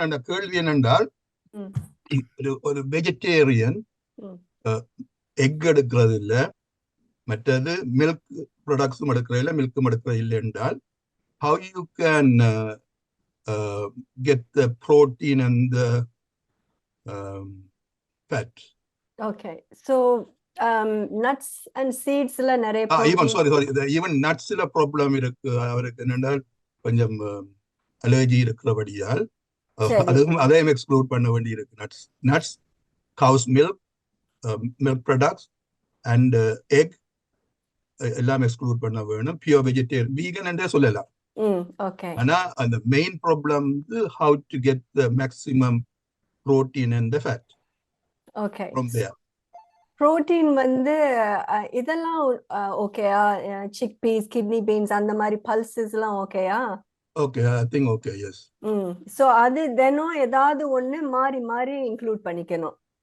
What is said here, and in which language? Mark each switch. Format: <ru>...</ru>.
<ta>நான் கேள்வி என்னென்றால், ஒரு வெஜிடேரியன் எக் எடுக்கிறது இல்லை, மற்றது மில்க் ப்ராடக்ட்ஸும் எடுக்கிறது இல்லை, மில்க்கும் எடுக்கிறது இல்லை என்றால்,</ta> <en>how you can get the protein and the fat? Okay, so nuts and seeds la</en> <ta>நிறைய</ta> <en>even nuts la problem</en> <ta>இருக்கு. அவருக்கு என்னென்றால் கொஞ்சம் அலர்ஜி இருக்கிறபடியால் அதையும் எக்ஸ்க்ளூட் பண்ண வேண்டி இருக்கு.</ta> <en>nuts, cow's milk, milk products and egg</en> <ta>எல்லாம் எக்ஸ்க்ளூட் பண்ண வேணும். பியூர் வெஜிடேரியன், வீகன் என்றே சொல்லலாம். ஆனா அந்த main problem</ta> <en>how to get the maximum protein and the fat. Okay, from there.</en> <ta>protein இதெல்லாம் ஓகேயா? சிக் பீஸ், கிட்னி பீன்ஸ், அந்த மாதிரி பல்சஸ் எல்லாம் ஓகேயா?</ta> <en>Okay, I think okay, yes.</en> <ta>So அது தினம் ஏதாவது ஒண்ணு மாறி மாறி இன்க்ளூட் பண்ணிக்கணும்.</ta>